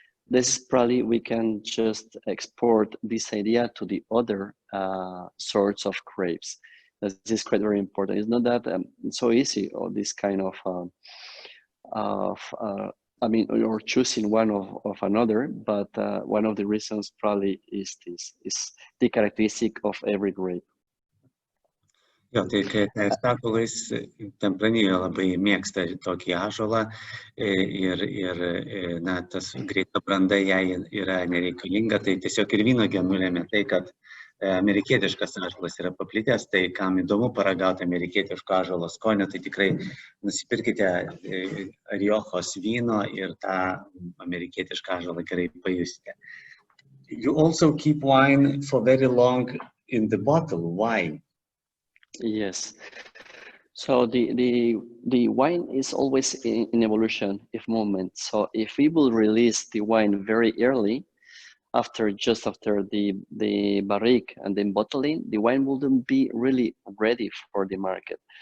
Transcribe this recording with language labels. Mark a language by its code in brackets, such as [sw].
[en] This is probably we can just export this idea to the other sorts of grapes. This is quite very important. It's not that it's so easy, or this kind of or choosing one of another, but one of the reasons probably is the characteristic of every grape. [lt] Jo, tai kai sako, Luis, Tempranillo labai mėgsta tokį ąžuolą ir tas greita branda jai yra nereikalinga, tai tiesiog ir vynuogė nulėmė tai, kad amerikietiškas ąžuolas yra paplitęs, tai kam įdomu paragauti amerikietiško ąžuolo skonio, tai tikrai nusipirkite Riojos vyno ir tą amerikietišką ąžuolą gerai pajusite. [en] You also keep wine for very long in the bottle. Why? Yes. So the wine is always in evolution, if moment. So if we will release the wine very early, just after the barrique and then bottling, the wine wouldn't be really ready for the market.